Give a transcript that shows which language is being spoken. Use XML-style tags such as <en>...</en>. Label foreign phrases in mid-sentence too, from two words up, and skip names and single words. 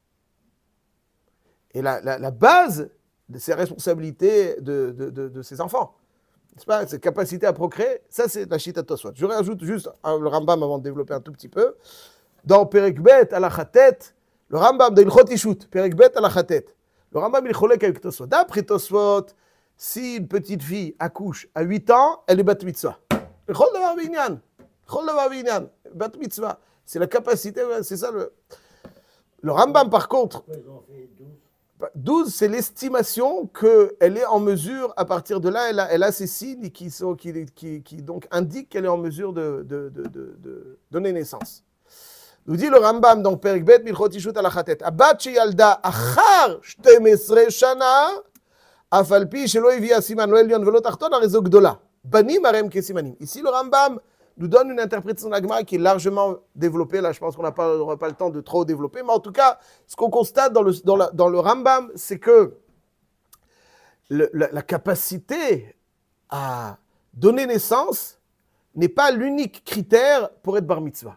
<fr>Et la base de ses responsabilités de ses enfants, n'est-ce pas, cette capacité à procréer, ça c'est la</fr> <he>שיטת תוספות.</he> <fr>Je rajoute juste le Rambam avant de développer un tout petit peu. Dans</fr> <he>פרק ב' הלכה ט,</he> <fr>le Rambam de</fr> <he>הלכות אישות, פרק ב' הלכה ט,</he> <fr>le Rambam il cholek avec Tosfot. D'après Tosfot, si une petite fille accouche à 8 ans, elle est</fr> <he>בת מצווה. כל דבר בעניין, בת מצווה.</he> <fr>C'est la capacité, c'est ça le Rambam par contre. Pourquoi ils ont fait 12? 12, c'est l'estimation qu'elle est en mesure, à partir de là, elle a ces signes qui donc indiquent qu'elle est en mesure de donner naissance. Nous dit le Rambam, donc,</fr> <he>פרק ב', מהלכות אישות הלכה ט', הבת שילדה אחר 12 שנה, אף על פי שלא הביאה סימן לא עליון ולא תחתון, הרי זו גדולה. בנים הרי הם כסימנים.</he> <fr>Ici, le Rambam nous donne une interprétation de la Gemara qui est largement développée. Là, je pense qu'on n'aura pas le temps de trop développer. Mais en tout cas, ce qu'on constate dans le Rambam, c'est que la capacité à donner naissance n'est pas l'unique critère pour être</fr> <he>בר מצווה.</he>